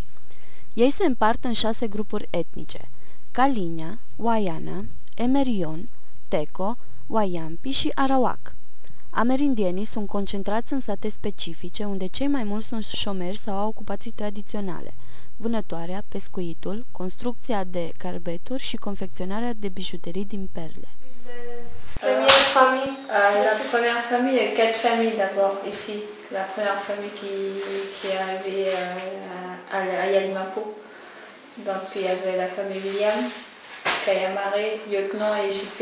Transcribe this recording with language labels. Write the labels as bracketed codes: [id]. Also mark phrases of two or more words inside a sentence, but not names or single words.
[ro] Ei se împart în 6 grupuri etnice: Kalinya, Wayana, Emerion, Teco, Wayampi și Arawak. Amerindienii sunt concentrați în sate specifice, unde cei mai mulți sunt șomeri sau au ocupații tradiționale: vânătoarea, pescuitul, construcția de carbeturi și confecționarea de bijuterii din perle. [fr] La première famille, il y a 4 familles d'abord ici. La première famille qui est arrivée à Yalimapo. Donc il y avait la famille William, Kayamare, Lieutenant et JP.